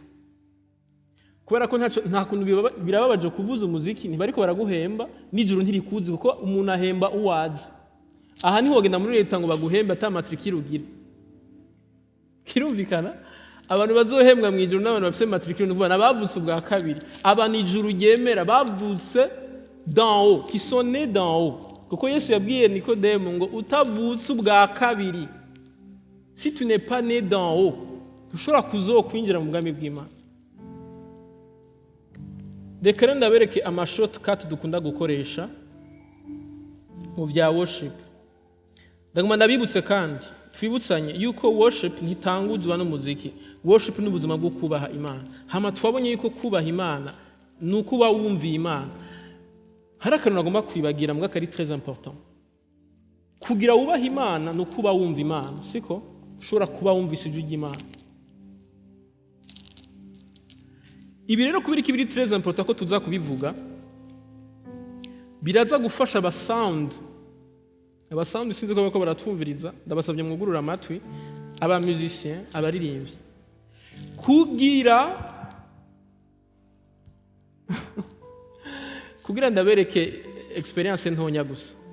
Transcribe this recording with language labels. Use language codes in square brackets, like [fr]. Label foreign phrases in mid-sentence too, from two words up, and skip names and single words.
[rn] Kubera ko nta kuntu birababaje kuvuza umuziki ntibariko baraguhemba nijuru ntirikuzi kuko umuntu ahemba uwazi. Aha niho wagenda muri leta ngo baguhembe ata matricule ugira. Kirumvikana? Abantu bazohembwa mu ijuru n'abantu bafite matricule n'uvuga nabavutse ubwa kabiri. Aba ni ijuru ryemera bavutse [fr] d'en haut, qui sont nés d'en haut. [rn] Kuko Yesu yabwiye Nikodemo ngo utavutse ubwa kabiri. [fr] Si tu n'es pas né d'en haut, [rn] ushobora kuzokwinjira mu bwami bw'Imana. Reka rero ndabereke amashortcut dukunda gukoresha mu bya worship. Ndaguma ndabibutse kandi twibutsanye yuko worship ntitanguzwa n'umuziki. Worship ni ubuzima bwo kubaha Imana. Hama twabonye yuko kubaha Imana ni ukuba wumviye Imana. Hari akantu nagomba kwibagira mbwa kari [fr] très important. [rn] Kugira wubaha Imana ni ukuba wumva Imana, siko? Ushobora kuba wumvise ijwi ry'Imana. Ibi rero kubiri kibiri [fr] très important [rn] ko tuza kubivuga. Biraza gufasha abasound sinzi ko baratumviriza, ndabasabye mwugurura amatwi, aba musiciens, abaririmbyi. Kugira ndabereke experience ntonya gusa.